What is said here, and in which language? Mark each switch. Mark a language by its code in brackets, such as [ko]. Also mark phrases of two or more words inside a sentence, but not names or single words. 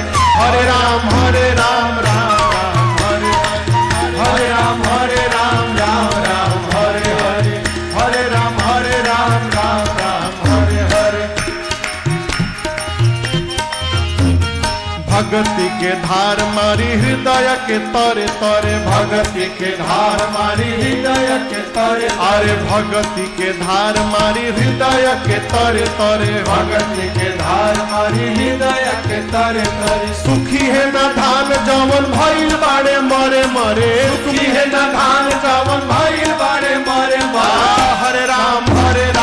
[sa] हरे राम राम हरे हरे राम राम हरे हरे राम राम हरे हरे [bho] भगति के धार मारी हृदय के तरे तरे भगति के धार मारी हृदय के तरे अरे भगति के धार मारी हृदय के तरे तरे भगति के धार मारी हृदय के तरे तरे सुखी है न धान जवन भइल बाड़े मरे मरे सुखी है न धान जवन भइल बाड़े मरे मरे [sa] हरे राम हरे